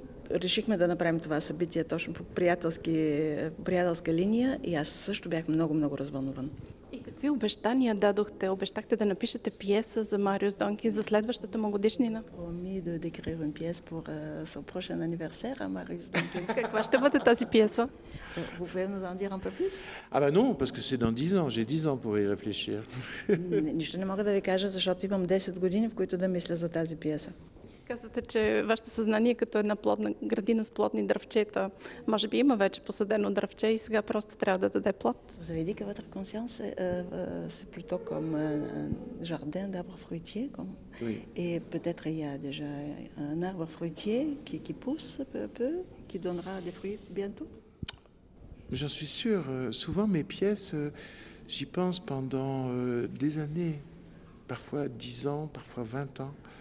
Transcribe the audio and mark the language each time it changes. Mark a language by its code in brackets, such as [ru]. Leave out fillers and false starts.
[bg] Решихме да направим това събитие точно по приятелска линия и аз също бях много развълнуван. И какви обещания дадохте? Обещахте да напишете пиеса за Мариус Донкин за следващата му годишнина. [fr] Promis de d'écrire une pièce pour son prochain anniversaire à Marius Duncan. [bg] Каква ще бъде тази пиеса? [fr] Vous pouvez nous en dire un peu plus? Ah bah non, parce que c'est dans 10 ans, j'ai 10 ans pour y réfléchir. [bg] Нищо не мога да ви кажа, защото имам 10 години, в които да мисля за тази пиеса. Казвате, че вашето съзнание е като една плодна градина с плодни дръвчета. Може би има вече посадено дръвче и сега просто трябва да даде плод. [fr] Vous avez dit que votre conscience c'est plutôt comme un jardin d'arbres fruitiers. Oui. Et peut-être il y a déjà un arbre fruitier qui pousse peu à peu, qui donnera des fruits bientôt. J'en suis sûr. Souvent mes pièces, j'y pense pendant des années, parfois 10 ans, parfois 20 ans.